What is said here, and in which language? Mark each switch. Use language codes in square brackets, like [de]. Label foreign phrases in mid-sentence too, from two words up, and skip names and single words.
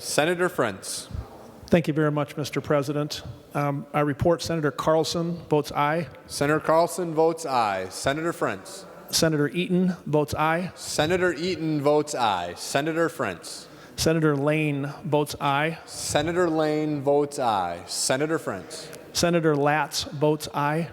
[en] Senator Frentz. Thank you very much, Mr. President. I report Senator Carlson votes aye. Senator Carlson votes aye. Senator Frentz. Senator Eaton votes aye. Senator Eaton votes aye. Senator Frentz. Senator Lane votes aye. Senator Lane votes aye. Senator Frentz. Senator Latz votes aye.